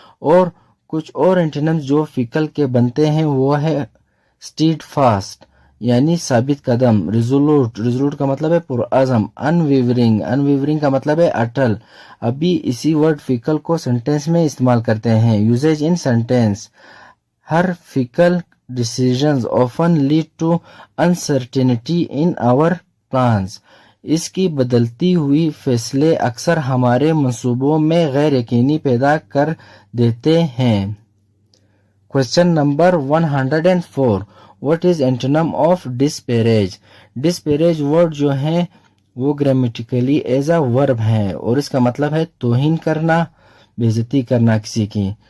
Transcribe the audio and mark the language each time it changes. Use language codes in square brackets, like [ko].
[hi] और कुछ और एंटोनिम्स जो फिकल के बनते हैं वो है स्टीड फास्ट यानी साबित कदम। रिजोलूट। रिजोलूट का मतलब है पुरअज़म। अनविवरिंग। अनविवरिंग का मतलब है अटल। अभी इसी वर्ड फिकल को सेंटेंस में इस्तेमाल करते हैं। [en] Usages in sentence, her fickle decisions often lead to uncertainty in our plans. [hi] इसकी बदलती हुई फैसले अक्सर हमारे मंसूबों में गैर यकीनी पैदा कर देते हैं। [en] Question number 104। What is antonym of disparage? [hi] Disparage word जो है वो [en] grammatically as a verb [hi] है और इसका मतलब है तौहीन करना, बेइज्जती करना किसी की।